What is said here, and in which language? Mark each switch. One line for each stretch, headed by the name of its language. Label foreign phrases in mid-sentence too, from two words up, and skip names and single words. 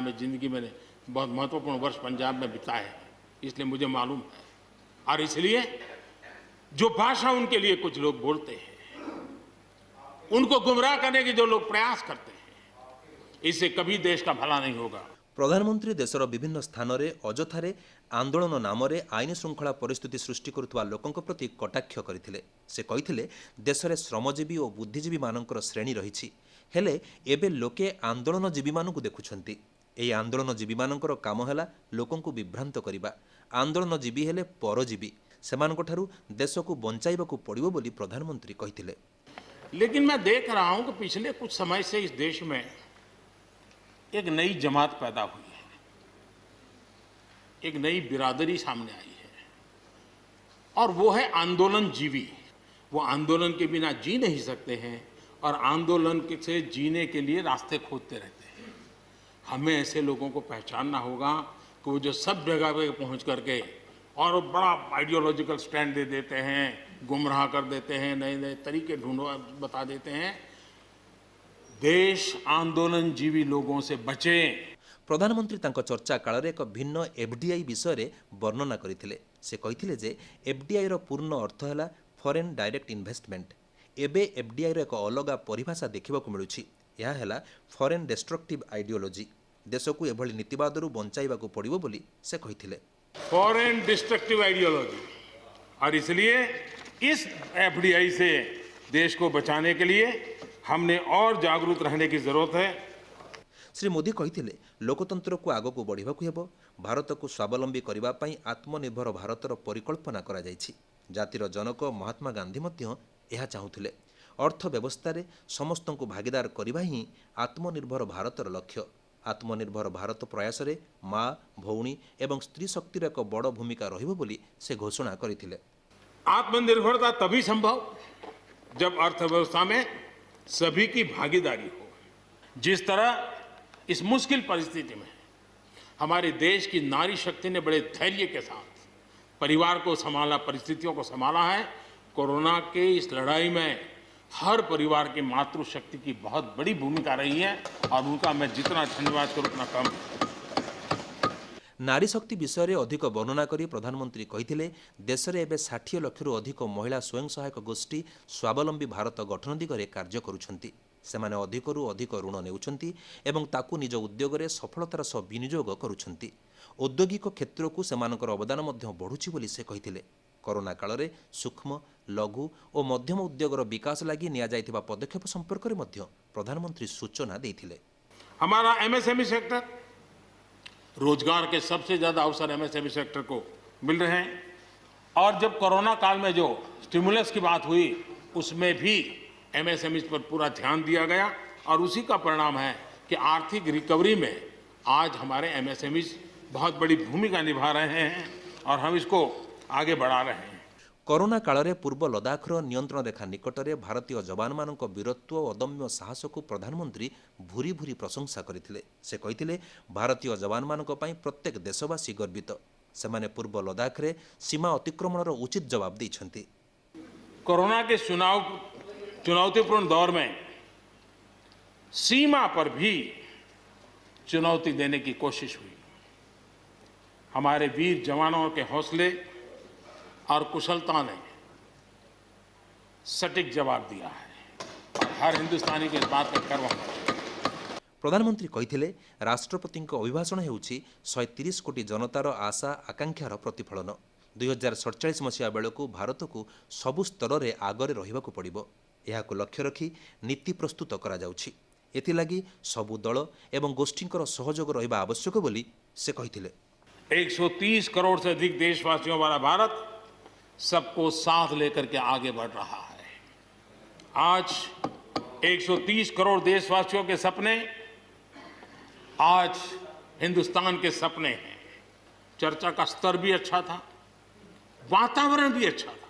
Hindi: मैं जिंदगी में बहुत महत्वपूर्ण वर्ष पंजाब में बिताए हैं, इसलिए मुझे मालूम है। और इसलिए जो भाषा उनके लिए कुछ लोग बोलते हैं, उनको गुमराह करने के जो लोग प्रयास करते हैं, इससे कभी देश का भला नहीं होगा।
Odia: ପ୍ରଧାନମନ୍ତ୍ରୀ ଦେଶର ବିଭିନ୍ନ ସ୍ଥାନରେ ଅଯଥାରେ ଆନ୍ଦୋଳନ ନାମରେ ଆଇନ ଶୃଙ୍ଖଳା ପରିସ୍ଥିତି ସୃଷ୍ଟି କରୁଥିବା ଲୋକଙ୍କ ପ୍ରତି କଟାକ୍ଷ କରିଥିଲେ। ସେ କହିଥିଲେ ଦେଶରେ ଶ୍ରମଜୀବୀ ଓ ବୁଦ୍ଧିଜୀବୀମାନଙ୍କର ଶ୍ରେଣୀ ରହିଛି, ହେଲେ ଏବେ ଲୋକେ ଆନ୍ଦୋଳନଜୀବୀମାନଙ୍କୁ ଦେଖୁଛନ୍ତି। ଏହି ଆନ୍ଦୋଳନଜୀବୀମାନଙ୍କର କାମ ହେଲା ଲୋକଙ୍କୁ ବିଭ୍ରାନ୍ତ କରିବା। ଆନ୍ଦୋଳନଜୀବୀ ହେଲେ ପରଜୀବୀ, ସେମାନଙ୍କଠାରୁ ଦେଶକୁ ବଞ୍ଚାଇବାକୁ ପଡ଼ିବ ବୋଲି ପ୍ରଧାନମନ୍ତ୍ରୀ କହିଥିଲେ।
Hindi: लेकिन मैं देख रहा हूं कि पिछले कुछ समय से इस देश में एक नई जमात पैदा हुई है, एक नई बिरादरी सामने आई है, और वो है आंदोलनजीवी। वो आंदोलन के बिना जी नहीं सकते हैं और आंदोलन से जीने के लिए रास्ते खोजते रहते हैं। हमें ऐसे लोगों को पहचानना होगा कि वो जो सब जगह पे पहुंच करके और बड़ा
English: ideological stand
Hindi: दे देते हैं, गुमराह कर देते हैं, नए नए तरीके बता देते हैं। देश आंदोलनजीवी लोगों से बचे।
Odia: ପ୍ରଧାନମନ୍ତ୍ରୀ ତାଙ୍କ ଚର୍ଚ୍ଚା କାଳରେ ଏକ ଭିନ୍ନ ଏଫ୍ଡିଆଇ ବିଷୟରେ ବର୍ଣ୍ଣନା କରିଥିଲେ। ସେ କହିଥିଲେ ଯେ ଏଫ୍ଡିଆଇର ପୂର୍ଣ୍ଣ ଅର୍ଥ ହେଲା
English: foreign direct investment.
Odia: ଏବେ ଏଫ୍ଡିଆଇର ଏକ ଅଲଗା ପରିଭାଷା ଦେଖିବାକୁ ମିଳୁଛି। ଏହା ହେଲା
English: foreign destructive ideology.
Odia: ଦେଶକୁ ଏଭଳି ନୀତିବାଦରୁ ବଞ୍ଚାଇବାକୁ ପଡ଼ିବ ବୋଲି ସେ କହିଥିଲେ।
English: foreign destructive ideology,
Hindi: और इसलिए इस एफडीआई से देश को बचाने के लिए हमने और जागरूक रहने की जरूरत है।
Odia: ଶ୍ରୀ ମୋଦି କହିଥିଲେ ଲୋକତନ୍ତ୍ରକୁ ଆଗକୁ ବଢ଼ିବାକୁ ହେବ। ଭାରତକୁ ସ୍ୱାବଲମ୍ବୀ କରିବା ପାଇଁ ଆତ୍ମନିର୍ଭର ଭାରତର ପରିକଳ୍ପନା କରାଯାଇଛି। ଜାତିର ଜନକ ମହାତ୍ମା ଗାନ୍ଧୀ ମଧ୍ୟ ଏହା ଚାହୁଁଥିଲେ। ଅର୍ଥ ବ୍ୟବସ୍ଥାରେ ସମସ୍ତଙ୍କୁ ଭାଗିଦାର କରିବା ହିଁ ଆତ୍ମନିର୍ଭର ଭାରତର ଲକ୍ଷ୍ୟ। ଆତ୍ମନିର୍ଭର ଭାରତ ପ୍ରୟାସରେ ମା, ଭଉଣୀ ଏବଂ ସ୍ତ୍ରୀ ଶକ୍ତିର ଏକ ବଡ଼ ଭୂମିକା ରହିବ ବୋଲି ସେ ଘୋଷଣା କରିଥିଲେ।
Hindi: आत्मनिर्भरता तभी संभव जब अर्थव्यवस्था में सभी की भागीदारी हो। जिस तरह इस मुश्किल परिस्थिति में हमारे देश की नारी शक्ति ने बड़े धैर्य के साथ परिवार को संभाला, परिस्थितियों को संभाला है, कोरोना के इस लड़ाई में हर परिवार की मातृशक्ति की बहुत बड़ी भूमिका रही है और उनका मैं जितना धन्यवाद करूं उतना कम।
Odia: ନାରୀ ଶକ୍ତି ବିଷୟରେ ଅଧିକ ବର୍ଣ୍ଣନା କରି ପ୍ରଧାନମନ୍ତ୍ରୀ କହିଥିଲେ ଦେଶରେ ଏବେ 60 ଲକ୍ଷରୁ ଅଧିକ ମହିଳା ସ୍ୱୟଂ ସହାୟକ ଗୋଷ୍ଠୀ ସ୍ୱାବଲମ୍ବୀ ଭାରତ ଗଠନ ଦିଗରେ କାର୍ଯ୍ୟ କରୁଛନ୍ତି। ସେମାନେ ଅଧିକରୁ ଅଧିକ ଋଣ ନେଉଛନ୍ତି ଏବଂ ତାକୁ ନିଜ ଉଦ୍ୟୋଗରେ ସଫଳତାର ସହ ବିନିଯୋଗ କରୁଛନ୍ତି। ଔଦ୍ୟୋଗିକ କ୍ଷେତ୍ରକୁ ସେମାନଙ୍କର ଅବଦାନ ମଧ୍ୟ ବଢ଼ୁଛି ବୋଲି ସେ କହିଥିଲେ। କରୋନା କାଳରେ ସୂକ୍ଷ୍ମ, ଲଘୁ ଓ ମଧ୍ୟମ ଉଦ୍ୟୋଗର ବିକାଶ ଲାଗି ନିଆଯାଇଥିବା ପଦକ୍ଷେପ ସମ୍ପର୍କରେ ମଧ୍ୟ ପ୍ରଧାନମନ୍ତ୍ରୀ ସୂଚନା ଦେଇଥିଲେ।
Hindi: हमारा
English: MSME sector,
Hindi: रोजगार के सबसे ज्यादा अवसर
English: MSME sector
Hindi: को मिल रहे हैं, और जब कोरोना काल में जो स्टिमुलस की बात हुई उसमें भी एमएसएमई पर पूरा ध्यान दिया गया, और उसी का परिणाम है कि आर्थिक रिकवरी में आज हमारे एमएसएमई बहुत बड़ी भूमिका निभा रहे हैं और हम इसको आगे बढ़ा रहे हैं।
Odia: କରୋନା କାଳରେ ପୂର୍ବ ଲଦାଖର ନିୟନ୍ତ୍ରଣ ରେଖା ନିକଟରେ ଭାରତୀୟ ଯବାନମାନଙ୍କ ବୀରତ୍ୱ ଓ ଅଦମ୍ୟ ସାହସକୁ ପ୍ରଧାନମନ୍ତ୍ରୀ ଭୁରି ଭୁରି ପ୍ରଶଂସା କରିଥିଲେ। ସେ କହିଥିଲେ ଭାରତୀୟ ଯବାନମାନଙ୍କ ପାଇଁ ପ୍ରତ୍ୟେକ ଦେଶବାସୀ ଗର୍ବିତ। ସେମାନେ ପୂର୍ବ ଲଦାଖରେ ସୀମା ଅତିକ୍ରମଣର ଉଚିତ ଜବାବ ଦେଇଛନ୍ତି।
Hindi: कोरोना के चुनौतीपूर्ण दौर में सीमा पर भी चुनौती देने की कोशिश हुई। हमारे वीर जवानों के हौसले और कुशलता ने सटीक जवाब दिया है और हर हिंदुस्तानी को इस बात का गर्व होना चाहिए।
Odia: ପ୍ରଧାନମନ୍ତ୍ରୀ କହିଥିଲେ ରାଷ୍ଟ୍ରପତିଙ୍କ ଅଭିଭାଷଣ ହେଉଛି 130 କୋଟି ଜନତାର ଆଶା ଆକାଂକ୍ଷାର ପ୍ରତିଫଳନ। 2047 ମସିହା ବେଳକୁ ଭାରତକୁ ସବୁ ସ୍ତରରେ ଆଗରେ ରହିବାକୁ ପଡ଼ିବ। ଏହାକୁ ଲକ୍ଷ୍ୟ ରଖି ନୀତି ପ୍ରସ୍ତୁତ କରାଯାଉଛି। ଏଥିଲାଗି ସବୁ ଦଳ ଏବଂ ଗୋଷ୍ଠୀଙ୍କର ସହଯୋଗ ରହିବା ଆବଶ୍ୟକ ବୋଲି ସେ କହିଥିଲେ।
Hindi: 130 करोड़ से अधिक देशवासियों वाला भारत सबको साथ लेकर के आगे बढ़ रहा है। आज 130 करोड़ देशवासियों के सपने आज हिंदुस्तान के सपने हैं। चर्चा का स्तर भी अच्छा था, वातावरण भी अच्छा था।